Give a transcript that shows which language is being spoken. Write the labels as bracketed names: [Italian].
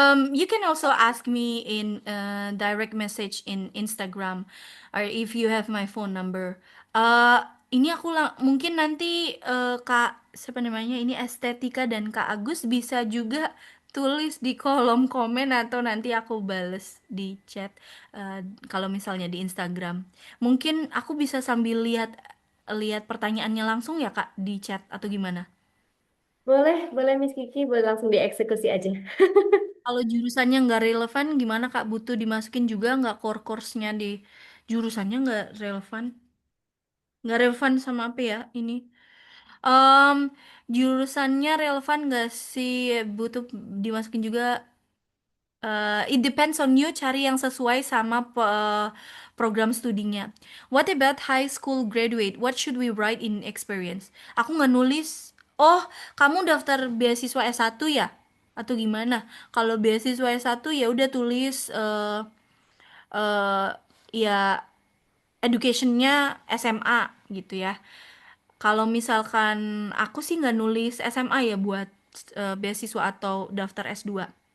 [English] You can also ask me in direct message in Instagram, or if you have my phone number. [Indonesian] Ini mungkin nanti Kak siapa namanya ini Estetika dan Kak Agus bisa juga tulis di kolom komen atau nanti aku bales di chat kalau misalnya di Instagram. Mungkin aku bisa sambil lihat lihat pertanyaannya langsung ya Kak di chat atau gimana? Boleh, boleh Miss Kiki, boleh langsung dieksekusi aja. Kalau jurusannya nggak relevan, gimana Kak? Butuh dimasukin juga nggak core course-nya di jurusannya nggak relevan? Nggak relevan sama apa ya ini? Em, Jurusannya relevan nggak sih? Butuh dimasukin juga. [English] It depends on you [Indonesian] cari yang sesuai sama program studinya. [English] What about high school graduate? What should we write in experience? [Indonesian] Aku nggak nulis. Oh, kamu daftar beasiswa S1 ya? Atau gimana? Kalau beasiswa S1 ya udah tulis eh ya educationnya SMA gitu ya. Kalau misalkan aku sih nggak nulis SMA ya buat beasiswa atau daftar S2.